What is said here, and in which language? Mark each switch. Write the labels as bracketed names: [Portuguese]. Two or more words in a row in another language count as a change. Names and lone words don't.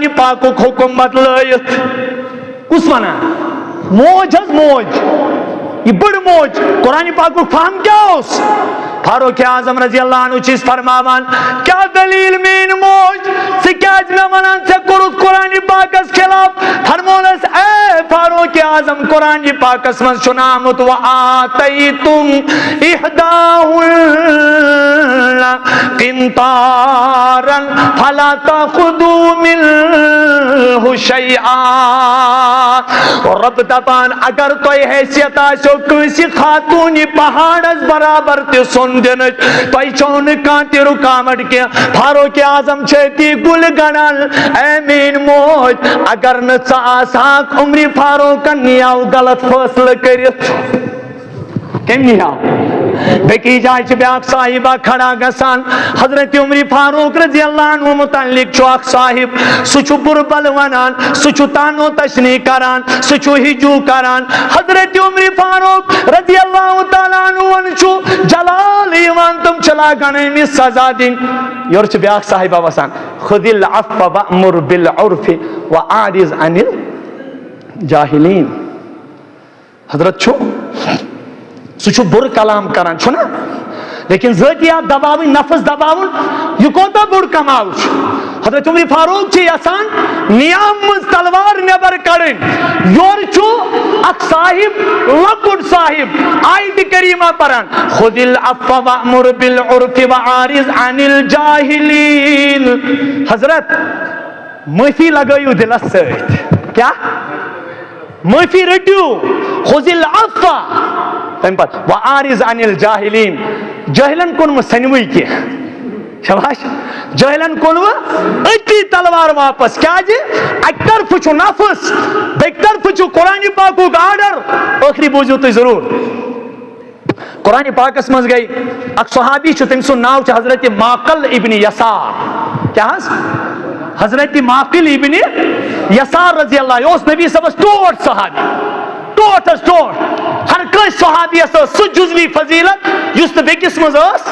[Kashmiri] پاکُک حُکم بدلٲیِتھ کُس ونان موج حظ موج یہ بڑ موج قرآن پاکُک فہم کیا اوس فاروق اعظم [Arabic] رضی اللہ عنہ [Kashmiri] چھِس فرماوان کیا دلیل میٲنۍ موج ژٕ کیازِ مےٚ ونان ژےٚ کوٚرُتھ قرآن پاکس خلاف فرمونس اے فاروق اعظم قرآن پاکس منٛز چھُنہٕ آمُت [Arabic] وآتیتم احداہن قنطارا فلا تأخذوا منہ شیئا [Kashmiri] اور رب دپان اگر تۄہہِ حیثیت آسیو کٲنٛسہِ خاتوٗنہِ پہاڑس برابر تہِ سۄن دِنٕچ تۄہہِ چھو نہٕ کانٛہہ تہِ رُکاوٹ کینٛہہ فاروق اعظم چھِ أتی گُلہِ گنڈان اے میٲنۍ موج اگر نہٕ ژٕ آسہاکھ عمرِ فاروقن نِیاو غلط فٲصلہٕ کٔرِتھ کٔمۍ نِیاو بیٚکہِ جایہِ چھِ بیٛاکھ صاحبہ کھڑا گژھان حضرت عمر فاروق [Arabic] رضی اللہ عنہ [Kashmiri] متعلق چھُ اکھ صاحب سُہ چھُ بُربل ونان سُہ چھُ تانو تشنی کران سُہ چھُ ہجوٗ کران حضرت عمر فاروق [Arabic] رضی اللہ تعالیٰ عنہ [Kashmiri] چھُ جلال یِوان تِم چھِ لاگان أمِس سزا دِنۍ یورٕ چھِ بیٛاکھ صاحبہ وسان [Arabic] خُذِ العفو وأمر بالعرف وأعرض عن الجاہلین [Kashmiri] حضرت چھُ سُہ چھُ بُرٕ کلام کران چھُنہ لیکن ذٲتیات دباوٕنۍ نفس دباوُن یہِ کوتاہ بوٚڑ کمال چھُ حضرت عمر فاروق چھِ یژھان نیام منٛز تلوار نٮ۪بر کڑٕنۍ یورٕ چھُ اکھ صاحب لۄکُٹ صاحب آیتہِ کریٖمہ پران [Arabic] خُذِ العفو وأمر بالعرف وأعرض عن الجاہلین [Kashmiri] حضرت معٲفی لگٲیِو دِلس سۭتۍ کیا معٲفی رٔٹِو [Arabic] خُذِ العفو [Kashmiri] تمہِ پتہٕ [Arabic] وأعرض عن الجاہلین [Kashmiri] جٲہلن کوٚنوٕ سنوٕے کینٛہہ شاباش جٲہلن کوٚنوٕ أتی تلوار واپس کیازِ اکہِ طرفہٕ چھُ نفس بیٚکہِ طرفہٕ چھُ قرآنہِ پاکُک آرڈر ٲخری بوٗزِو تُہۍ ضروٗر قرآنہِ پاکس منٛز گٔے اکھ صحابی چھُ تٔمۍ سُنٛد ناو چھُ حضرت معقل ابن یسار کیاہ حظ حضرت معقل ابن یسار [Arabic] رضی اللہ [Kashmiri] یہِ اوس نبی صٲبس ٹوٹھ صحابی ٹوٹھ حظ ٹوٹھ ہر کٲنٛسہِ صحابیس ٲس سُہ جُزوی فضیلت یُس نہٕ بیٚکِس منٛز ٲس